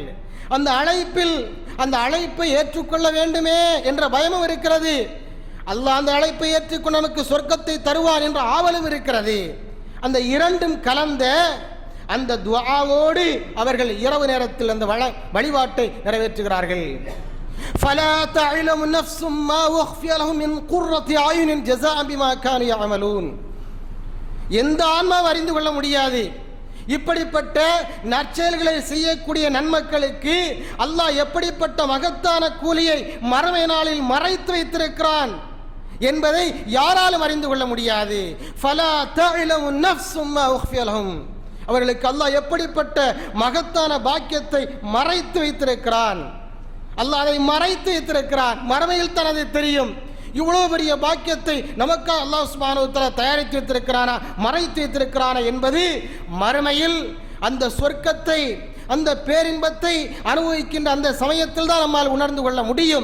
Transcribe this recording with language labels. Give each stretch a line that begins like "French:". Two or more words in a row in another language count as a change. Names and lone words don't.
Tamil: அந்த அழைப்பில், அந்த அழைப்பை ஏற்றுக்கொள்ள வேண்டுமே என்ற பயமும் இருக்கிறது. அல்லாஹ் அந்த அழைப்பை ஏற்றுக்கொண்டு நமக்கு சொர்க்கத்தை தருவார் என்ற ஆவலும் இருக்கிறது. அந்த இரண்டும் கலந்த அந்த துஆவோடு அவர்கள் இரவு நேரத்தில் அந்த வழிபாட்டை நிறைவேற்றுகிறார்கள்.
Arabic: فلا تعلم نفس ما أخفي لهم من قرة أعين جزاء بما كانوا يعملون.
Tamil: எந்த ஆன்மாவும் அறிந்து கொள்ள முடியாது இப்படிப்பட்ட நற்செயல்களை செய்யக்கூடிய நன்மக்களுக்கு அல்லாஹ் எப்படிப்பட்ட மகத்தான கூலியை மறுமை நாளில் மறைத்து வைத்திருக்கிறான் என்பதை யாராலும் அறிந்து கொள்ள முடியாது.
Arabic: فلا تعلم نفس ما أخفي لهم,
Tamil: அவர்களுக்கு அல்லாஹ் எப்படிப்பட்ட மகத்தான பாக்கியத்தை மறைத்து வைத்திருக்கிறான். அல்லாஹ் அதை மறைத்து வைத்திருக்கிறான், மறுமையில் தான் அது தெரியும். இவ்வளவு பெரிய பாக்கியத்தை நமக்கு அல்லாஹ்
Arabic: سبحانه وتعالى
Tamil: தயாரித்து வைத்திருக்கிறானா, மறைத்து வைத்திருக்கிறானா என்பது மறுமையில் அந்த சொர்க்கத்தை, அந்த பேரின்பத்தை அனுபவிக்கின்ற அந்த சமயத்தில் தான் நம்மால் உணர்ந்து கொள்ள முடியும்.